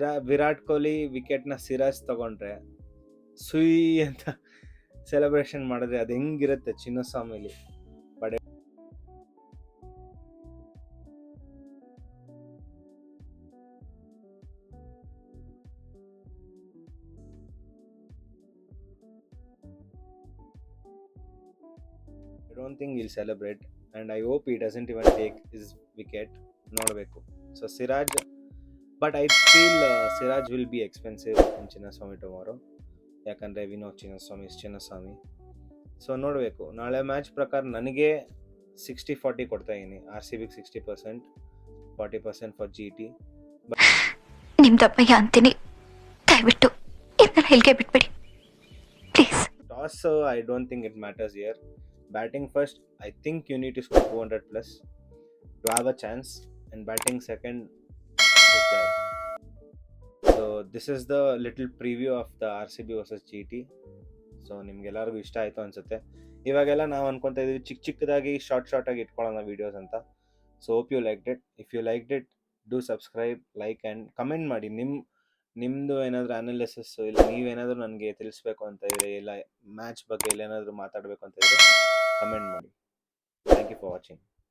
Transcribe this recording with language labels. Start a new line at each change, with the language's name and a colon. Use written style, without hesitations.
Kannada: ವಿರಾಟ್ ಕೊಹ್ಲಿ ವಿಕೆಟ್ನ ಸಿರಾಜ್ ತಗೊಂಡ್ರೆ ಸುಯ್ ಅಂತ ಸೆಲೆಬ್ರೇಷನ್ ಮಾಡಿದ್ರೆ ಅದು ಹೆಂಗಿರುತ್ತೆ ಚಿನ್ನಸ್ವಾಮಿಲಿ.
English: But I don't think he'll celebrate, and I hope he doesn't even take his wicket.
Kannada: ನೋಡಬೇಕು.
English: So Siraj, but I feel Siraj will be expensive in Chinnaswamy tomorrow.
Kannada: ಯಾಕಂದರೆ
English: we know
Kannada: Chinnaswamy. So ನೋಡಬೇಕು. ನಾಳೆ match ಪ್ರಕಾರ ನನಗೆ 60-40 ಕೊಡ್ತಾ ಇದ್ದೀನಿ. RCBಗೆ 60%, 40% ಫಾರ್ GT. ನಿಮ್ದಪ್ಪಯ್ಯ ಅಂತೀನಿ, ದಯವಿಟ್ಟು ಇದನ್ನ ಹೇಳಿಕೆ ಬಿಟ್ಬಿಡಿ please.
English: toss, I don't think it matters here. Batting first, I think you need to score 200 plus to have a chance, and batting second is there. So this is the little preview of the RCB versus GT.
Kannada: So ನಿಮ್ಗೆಲ್ಲರಿಗೂ ಇಷ್ಟ ಆಯಿತು ಅನ್ಸುತ್ತೆ. ಇವಾಗೆಲ್ಲ ನಾವು ಅನ್ಕೊತಾ ಇದೀವಿ ಚಿಕ್ಕದಾಗಿ short ಆಗಿ ಇಟ್ಕೊಳ್ಳೋಣ ವೀಡಿಯೋಸ್ ಅಂತ. So
English: Hope you liked it. If you liked it, do subscribe, like and comment ಮಾಡಿ.
Kannada: ನಿಮ್ಮದು ಏನಾದರೂ ಅನಾಲಿಸಿಸ್, ಇಲ್ಲ ನೀವೇನಾದರೂ ನನಗೆ ತಿಳಿಸ್ಬೇಕು ಅಂತ ಇದ್ರೆ, ಇಲ್ಲ ಮ್ಯಾಚ್ ಬಗ್ಗೆ ಏನಾದರೂ ಮಾತಾಡಬೇಕು ಅಂತ ಇದ್ರೆ ಕಮೆಂಟ್ ಮಾಡಿ.
English: Thank you for watching.